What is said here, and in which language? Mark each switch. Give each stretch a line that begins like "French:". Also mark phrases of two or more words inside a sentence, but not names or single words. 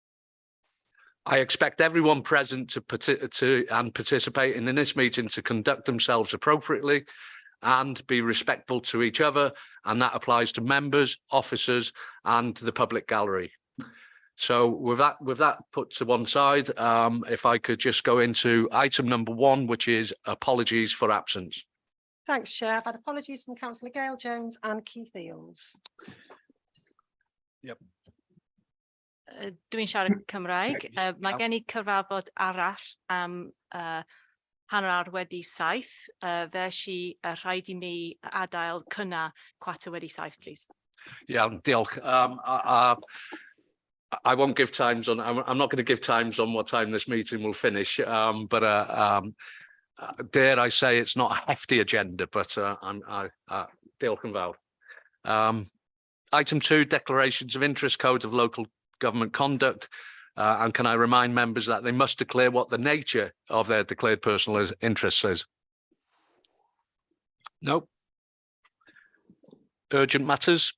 English: I expect everyone present to participate in this meeting to conduct themselves appropriately and be respectful to each other, and that applies to members, officers, and the public gallery. So with that put to one side, if I could just go into item number 1, which is apologies for absence. Thanks, Chair. I've had apologies from Councillor Gail Jones and Keith Eales. Yep.
Welsh: Dwi'n siarad Cymraeg. Mae gen I cyfarfod arall am hanner awr wedi 7. Felly rhaid I mi adael cynna 4 wedi 7, please.
English: Yeah, diolch. I won't give times on. I'm not going to give times on what time this meeting will finish. But dare I say it's not a hefty agenda, but
Welsh: diolch yn fawr.
English: Item 2, declarations of interest, code of local government conduct. And can I remind members that they must declare what the nature of their declared personal interest is? No. Urgent matters.